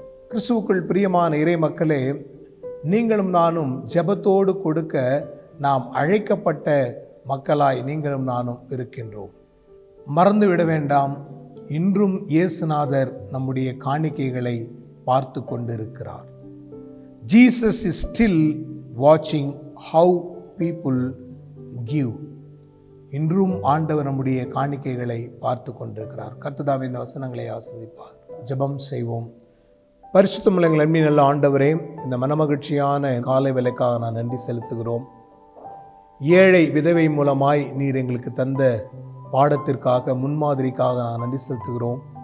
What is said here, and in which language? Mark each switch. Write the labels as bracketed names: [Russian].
[Tamil] கிறிஸ்துவுக்குள் பிரியமான இறை மக்களே, நீங்களும் நானும் ஜெபத்தோடு கொடுக்க நாம் அழைக்கப்பட்ட மக்களாய் நீங்களும் நானும் இருக்கின்றோம். மறந்துவிட வேண்டாம், இன்றும் இயேசுநாதர் நம்முடைய காணிக்கைகளை பார்த்து கொண்டிருக்கிறார். [English] Jesus is still watching how people give. [Tamil] இன்றும் ஆண்டவர் நம்முடைய காணிக்கைகளை பார்த்து கொண்டிருக்கிறார். கர்த்தர் இந்த வசனங்களை ஆசீர்வதிப்பார். ஜெபம் செய்வோம். பரிசுத்தமுள்ள எங்கள் அன்பின் நல்ல ஆண்டவரே, இந்த மனமகிழ்ச்சியான காலை வேளைக்காக நான் நன்றி செலுத்துகிறோம். ஏழை விதவை மூலமாய் நீர் எங்களுக்கு தந்த பாடத்திற்காக முன்மாதிரிக்காக நான் நன்றி செலுத்துகிறோம்.